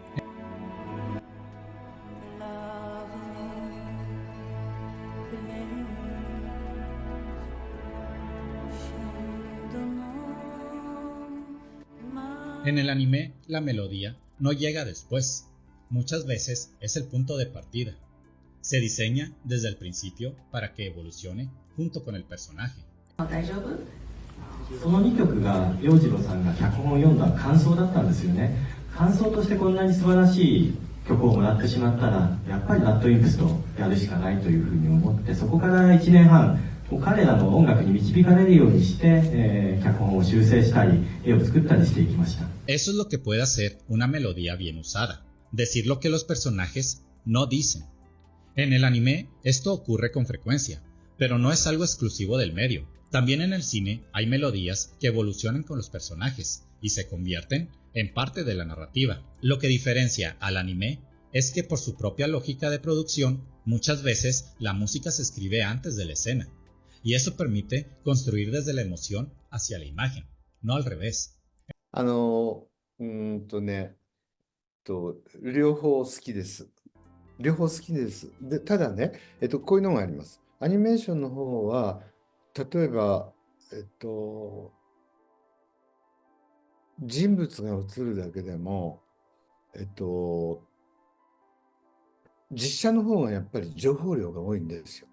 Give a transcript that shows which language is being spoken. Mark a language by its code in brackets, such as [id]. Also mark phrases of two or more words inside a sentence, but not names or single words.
[es] En el anime, la melodía no llega después, muchas veces es el punto de partida. Se diseña desde el principio para que evolucione junto con el personaje. [ja] その2曲が洋次郎さんが脚本を読んだ感想だったんですよね。感想としてこんなに素晴らしい曲をもらってしまったら、やっぱりラッドインプスとやるしかないというふうに思って、そこから1年半彼らの音楽に導かれるようにして、脚本を修正したり絵を作ったりしていきました。 [es] Eso es lo que puede hacer una melodía bien usada, decir lo que los personajes no dicen. En el anime esto ocurre con frecuencia, pero no es algo exclusivo del medio. También en el cine hay melodías que evolucionan con los personajes y se convierten en parte de la narrativa. Lo que diferencia al anime es que por su propia lógica de producción, muchas veces la música se escribe antes de la escena, y eso permite construir desde la emoción hacia la imagen, no al revés. [ja] 両方好きです。両方好きです。で、ただね、こういうのがあります。アニメーションの方は、例えば、人物が映るだけでも、実写の方がやっぱり情報量が多いんですよ。